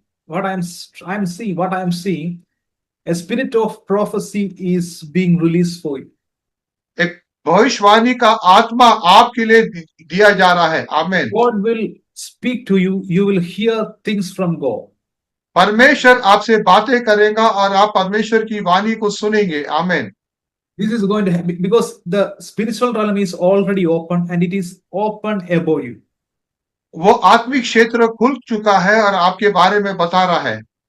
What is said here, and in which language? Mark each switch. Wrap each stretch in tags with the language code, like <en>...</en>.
<en>What I'm seeing, a spirit of prophecy is being released for you.</en> <hi>एक भविष्यवाणी का आत्मा आपके लिए दिया जा रहा है। आमीन।</hi> <en>God will speak to you. You will hear things from God.</en> <hi>परमेश्वर आपसे बातें करेगा और आप परमेश्वर की वाणी को सुनेंगे। आमीन।</hi> <en>This is going to happen because the spiritual realm is already open and it is open above you.</en> <hi>वो आत्मिक क्षेत्र खुल चुका है और आपके बारे में बता रहा है।</hi>